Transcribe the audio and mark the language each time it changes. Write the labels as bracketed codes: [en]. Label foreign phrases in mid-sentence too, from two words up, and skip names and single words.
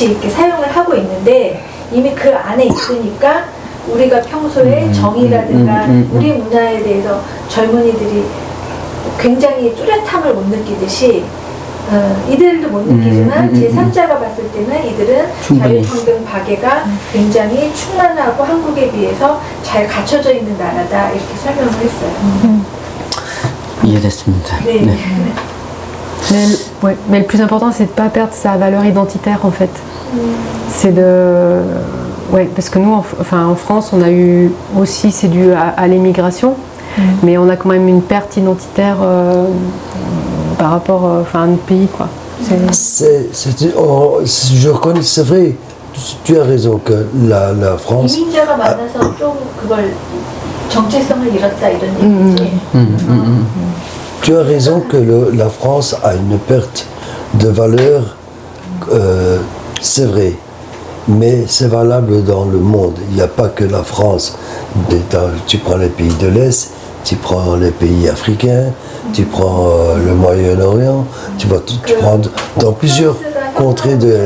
[ko] 이렇게 사용을 하고 있는데 이미 그 안에 있으니까 우리가 평소에 정의라든가 우리 문화에 대해서 젊은이들이 굉장히 뚜렷함을 못 느끼듯이 이들도 못 느끼지만 제3자가 봤을 때는 이들은 자유평등 박애가 굉장히 충만하고 한국에 비해서 잘 갖춰져 있는 나라다 이렇게 설명을 했어요. 이해됐습니다. 네. 네. [fr] Mais le plus important, c'est de ne pas perdre sa valeur identitaire, en fait. C'est parce que nous, en France, on a eu aussi, c'est dû à l'émigration, mais on a quand même une perte identitaire par rapport à notre pays, quoi. Je reconnais, c'est vrai, tu as raison que la France. [ko] 이민자가 많아서 좀 그걸 정체성을 잃었다 이런 얘기지. [fr] Tu as raison que la France a une perte de valeur, c'est vrai, mais c'est valable dans le monde. Il n'y a pas que la France. Tu prends les pays de l'Est, tu prends les pays africains, tu prends le Moyen-Orient, tu prends dans plusieurs contrées de...